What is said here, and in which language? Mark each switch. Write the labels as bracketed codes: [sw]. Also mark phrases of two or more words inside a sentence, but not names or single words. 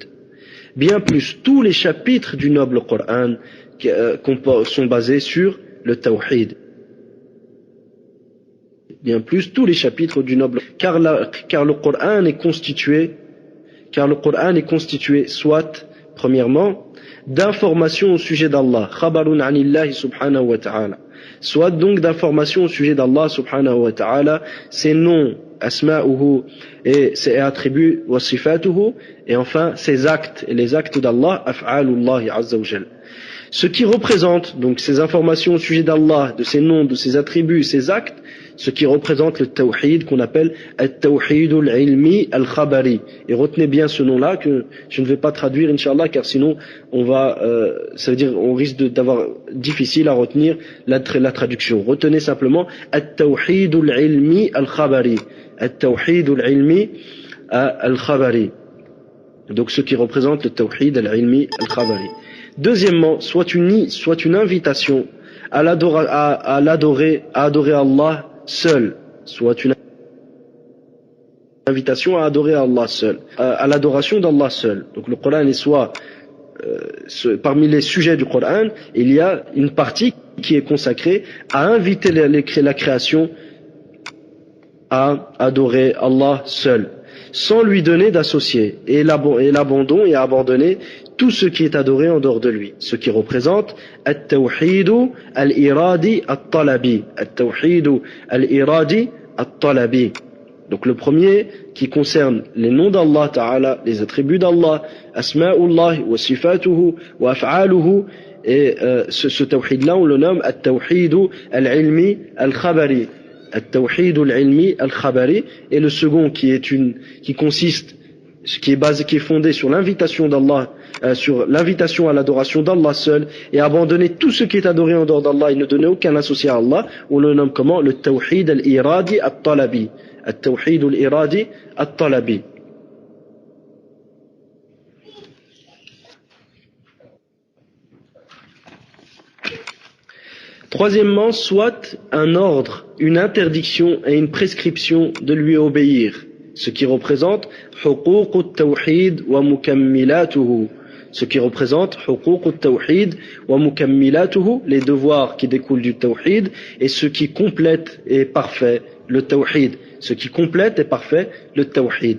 [fr] Bien plus, tous les chapitres du noble Coran sont basés sur le tawhid. Bien plus, tous les chapitres du noble, car le Coran est constitué soit premièrement, d'informations au sujet d'Allah, [ar] خبر عن الله سبحانه وتعالى, [fr] soit donc d'informations au sujet d'Allah [ar] سبحانه وتعالى, [fr] ses noms, asma'uhu, et ses attributs, [ar] وصفاته, [fr] et enfin ses actes, et les actes d'Allah, [ar] أفعال الله عز وجل. [fr] Ce qui représente donc ces informations au sujet d'Allah, de ses noms, de ses attributs, ses actes, ce qui représente le tawhid qu'on appelle [ar] التوحيد العلمي الخبري. [fr] Et retenez bien ce nom-là que je ne vais pas traduire, Inch'Allah, car sinon ça veut dire on risque d'avoir difficile à retenir la traduction. Retenez simplement [ar] التوحيد العلمي الخبري. التوحيد العلمي الخبري. [fr] Donc ce qui représente le [ar] توحيد العلمي الخبري. [fr] Deuxièmement, soit une invitation à adorer Allah seul, soit une invitation à adorer Allah seul, à l'adoration d'Allah seul. Donc le Coran est soit parmi les sujets du Coran, il y a une partie qui est consacrée à inviter la création à adorer Allah seul, sans lui donner d'associés, et l'abandon et abandonner tout ce qui est adoré en dehors de lui, ce qui représente [ar] التوحيد الإرادي الطلبي, التوحيد الإرادي الطلبي. [fr] Donc le premier qui concerne les noms d'Allah Ta'ala, les attributs d'Allah, [ar] أسماء الله وصفاته وأفعاله, [fr] et ce tawhid-là on le nomme [ar] التوحيد العلمي الخبري, التوحيد العلمي الخبري, [fr] et le second qui est fondé sur l'invitation d'Allah, sur l'invitation à l'adoration d'Allah seul, et abandonner tout ce qui est adoré en dehors d'Allah et ne donner aucun associé à Allah, on le nomme comment? [ar] Le توحيد الإرادي الطلبي. التوحيد الإرادي الطلبي. [fr] Troisièmement, soit un ordre, une interdiction et une prescription de lui obéir, ce qui représente [ar] حقوق التوحيد ومكملاته, [fr] ce qui représente [ar] حقوق التوحيد ومكملاته, [fr] les devoirs qui découlent du tawhid et ce qui complète et parfait le tawhid, ce qui complète et parfait le tawhid.